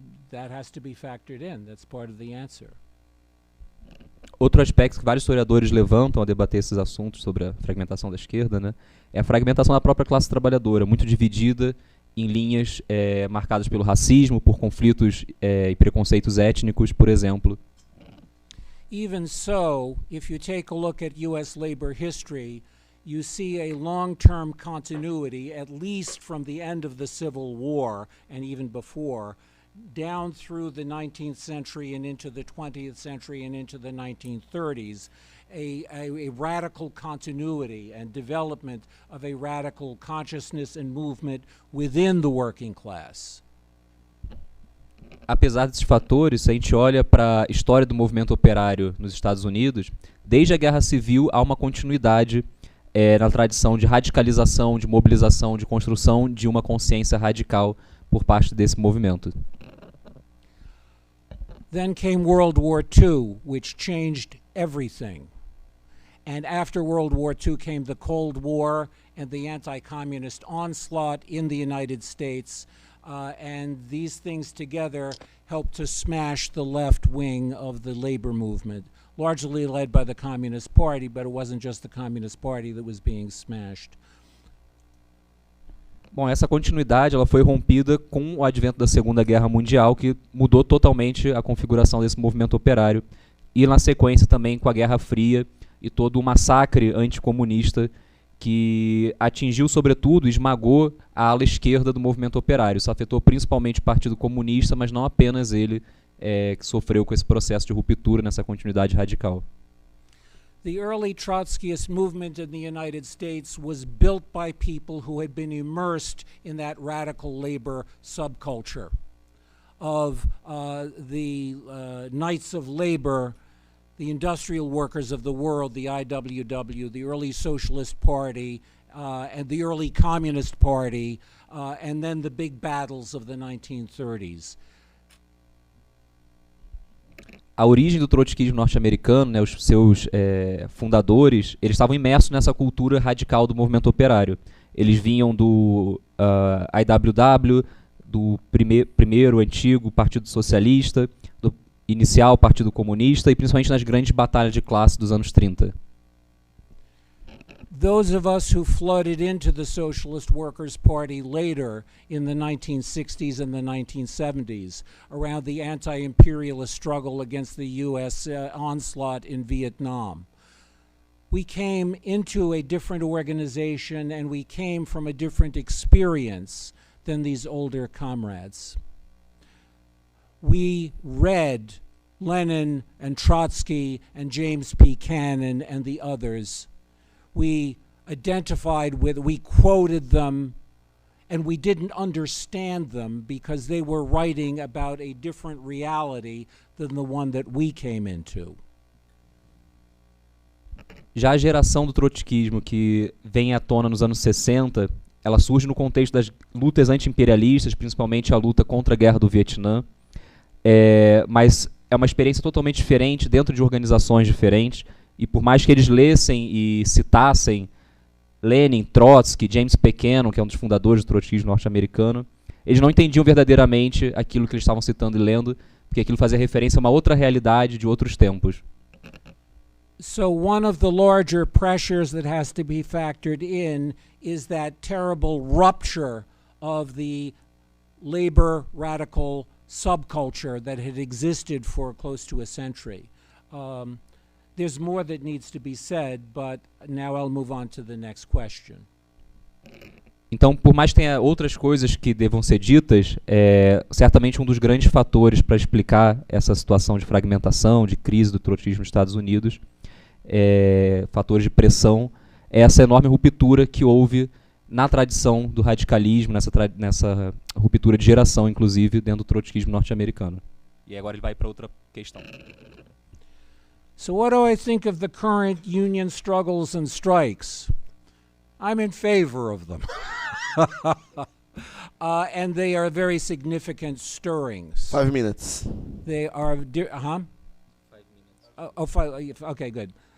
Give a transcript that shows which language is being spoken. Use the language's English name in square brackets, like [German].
[English] That has to be factored in. That's part of the answer. [Portuguese] Outro aspecto que vários historiadores levantam ao debater esses assuntos sobre a fragmentação da esquerda, né, é a fragmentação da própria classe trabalhadora, muito dividida em linhas marcadas pelo racismo, por conflitos e preconceitos étnicos, por exemplo. [English] Even so, if you take a look at U.S. labor history, you see a long-term continuity, at least from the end of the Civil War and even before, down through the 19th century and into the 20th century and into the 1930s, a radical continuity and development of a radical consciousness and movement within the working class. [Portuguese] Apesar desses fatores, se a gente olha para a história do movimento operário nos Estados Unidos, desde a Guerra Civil há uma continuidade na tradição de radicalização, de mobilização, de construção de uma consciência radical por parte desse movimento. [English] Then came World War II, which changed everything. And after World War II came the Cold War and the anti-communist onslaught in the United States. And these things together helped to smash the left wing of the labor movement, largely led by the Communist Party, but it wasn't just the Communist Party that was being smashed. [Portuguese] Bom, essa continuidade ela foi rompida com o advento da Segunda Guerra Mundial, que mudou totalmente a configuração desse movimento operário, e na sequência também com a Guerra Fria e todo o massacre anticomunista que atingiu, sobretudo, e esmagou a ala esquerda do movimento operário. Isso afetou principalmente o Partido Comunista, mas não apenas ele, que sofreu com esse processo de ruptura nessa continuidade radical. [English] The early Trotskyist movement in the United States was built by people who had been immersed in that radical labor subculture of the Knights of Labor, the industrial workers of the world, the IWW, the early Socialist Party, and the early Communist Party, and then the big battles of the 1930s. [Portuguese] A origem do trotskismo norte-americano, né, os seus fundadores, eles estavam imersos nessa cultura radical do movimento operário. Eles vinham do IWW, do primeiro antigo Partido Socialista, do inicial Partido Comunista e principalmente nas grandes batalhas de classe dos anos 30. [English] Those of us who flooded into the Socialist Workers' Party later in the 1960s and the 1970s around the anti-imperialist struggle against the U.S. Onslaught in Vietnam. We came into a different organization and we came from a different experience than these older comrades. We read Lenin and Trotsky and James P. Cannon and the others. We identified with, we quoted them, and we didn't understand them because they were writing about a different reality than the one that we came into. [Portuguese] Já a geração do trotskismo, que vem à tona nos anos 60, ela surge no contexto das lutas anti-imperialistas, principalmente a luta contra a guerra do Vietnã, mas é uma experiência totalmente diferente dentro de organizações diferentes, e por mais que eles lessem e citassem Lenin, Trótski, James P. Cannon, que é um dos fundadores do trotskismo norte-americano, eles não entendiam verdadeiramente aquilo que eles estavam citando e lendo, porque aquilo fazia referência a uma outra realidade de outros tempos. [English] So one of the larger pressures that has to be factored in is that terrible rupture of the labor radical subculture that had existed for close to a century. There's more that needs to be said, but now I'll move on to the next question. [Portuguese] Então, por mais que tenha outras coisas que devam ser ditas, certamente um dos grandes fatores para explicar essa situação de fragmentação, de crise do trotskismo nos Estados Unidos, fatores de pressão, é essa enorme ruptura que houve na tradição do radicalismo, nessa ruptura de geração, inclusive, dentro do trotskismo norte-americano. E agora ele vai para outra questão. [English] So what do I think of the current union struggles and strikes? I'm in favor of them. And they are very significant stirrings. 5 minutes. They are, 5 minutes. Okay, good.